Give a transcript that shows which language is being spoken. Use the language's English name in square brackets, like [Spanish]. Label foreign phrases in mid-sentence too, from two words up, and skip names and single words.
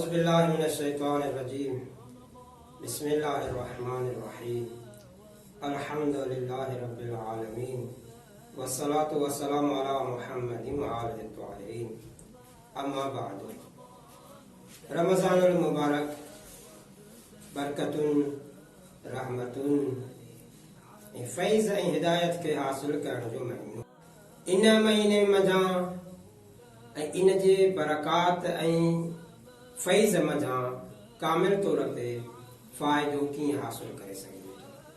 [Arabic] بالله من الشيطان الرجيم بسم الله الرحمن الرحيم الحمد لله رب العالمين والصلاة والسلام على محمد وآله الطاهرين أما بعد. [Sindhi] रमज़ानुल मुबारक [Arabic] بركةٌ رحمةٌ [Sindhi] फैज़ ऐं हिदायत के हासिल करण जो महीनो। इन महीने मज़ा ऐं इन जे बरकात ऐं फैज़ मज़ा कामिल तौर ते फ़ाइदो कीअं हासिल करे सघिजे थो।